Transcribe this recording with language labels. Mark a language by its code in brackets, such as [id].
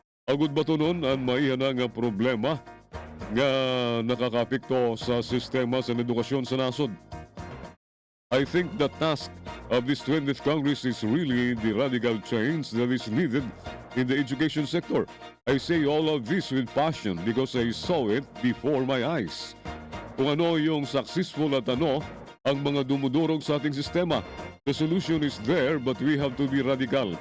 [hil] Agud batunon ang maihana nga problema nga nakakapekto sa sistema sa edukasyon sa nasod. [en] I think the task of this 20th Congress is really the radical change that is needed in the education sector. I say all of this with passion because I saw it before my eyes. [tl] Kung ano yung successful at ano ang mga dumudurog sa ating sistema. [en] The solution is there but we have to be radical.